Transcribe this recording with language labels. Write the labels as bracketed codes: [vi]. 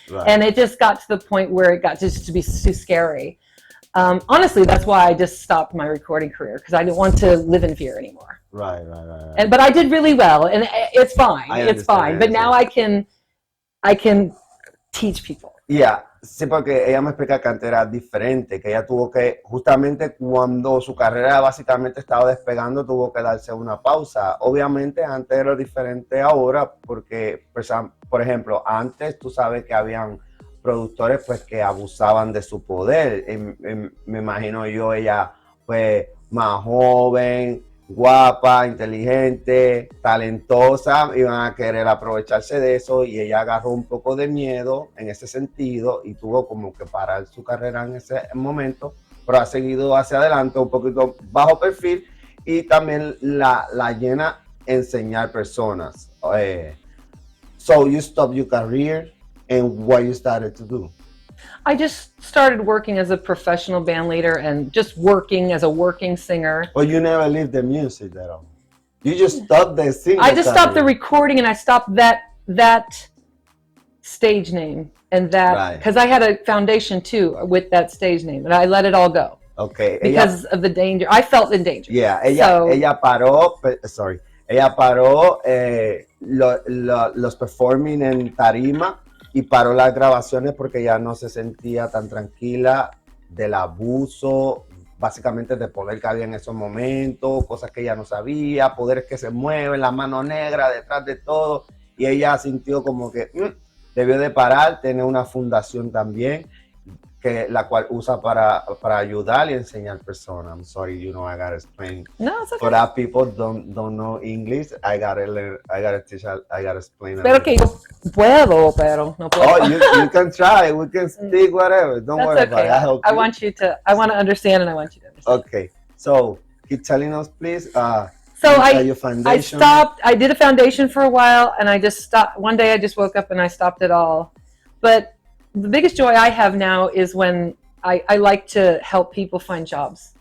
[en] And it just got to the point where it got just to be too scary. Honestly, that's why I just stopped my recording career, because I didn't want to live in fear anymore. Right. But I did really well, and it's fine. It's fine. But now I can teach people. [es] Yeah, sí, porque ella me explica que antes era diferente, que ella tuvo que, justamente cuando su carrera básicamente estaba despegando, tuvo que darse una pausa. Obviamente antes era diferente ahora, porque, por ejemplo, antes tú sabes que habían productores pues que abusaban de su poder. Me imagino yo, ella pues más joven, guapa, inteligente, talentosa, iban a querer aprovecharse de eso, y ella agarró un poco de miedo en ese sentido y tuvo como que parar su carrera en ese momento, pero ha seguido hacia adelante un poquito bajo perfil, y también la llena enseñar personas. [en] So you stopped your career, and what you started to do? I just started working as a professional band leader and just working as a working singer. But you never leave the music at all. You just stopped the singing. I just stopped the recording, and I stopped that stage name and that, because I had a foundation too with that stage name, and I let it all go. Okay. Because of the danger. I felt in danger. [es] Yeah, ella paró, ella paró los performing en tarima, y paró las grabaciones porque ya no se sentía tan tranquila del abuso, básicamente de poder que había en esos momentos, cosas que ella no sabía, poderes que se mueven, la mano negra detrás de todo, y ella sintió como que debió de parar, tener una fundación también, que la cual usa para ayudar y enseñar personas. [en] I'm sorry, you know, I gotta explain. No, it's okay. For that people don't know English, I gotta learn, I gotta teach, I gotta explain. [es] Pero que yo puedo, pero no puedo. [en] Oh, you can try. We can speak whatever. Don't worry about it. I want to understand, and I want you to understand. Okay, so keep telling us, please. So I stopped. I did a foundation for a while, and I just stopped. One day I just woke up and I stopped it all. But the biggest joy I have now is when I like to help people find jobs.